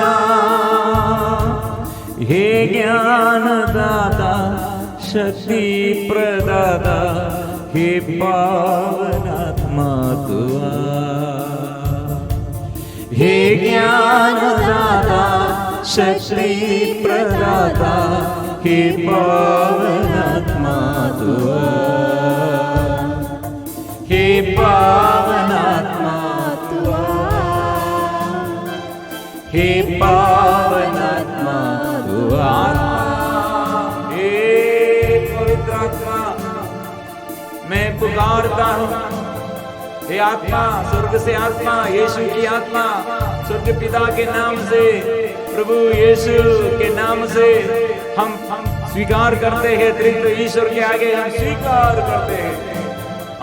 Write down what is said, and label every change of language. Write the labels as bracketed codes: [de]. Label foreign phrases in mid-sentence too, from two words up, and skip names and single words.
[hi] हे ज्ञान दाता, शक्ति प्रदाता, हे पावनात्मा तुआ। हे ज्ञान दाता, शक्ति प्रदाता, हे पावनात्मा तुआ। हे पावनात्मा तुआ, हे पावनात्मा तुआ। हे पवित्र आत्मा, मैं पुकारता हूँ। हे आत्मा, स्वर्ग से आत्मा, यीशु की आत्मा, स्वर्ग पिता के नाम से, प्रभु यीशु के नाम से हम स्वीकार करते हैं। त्रित्व ईश्वर के आगे हम स्वीकार करते हैं।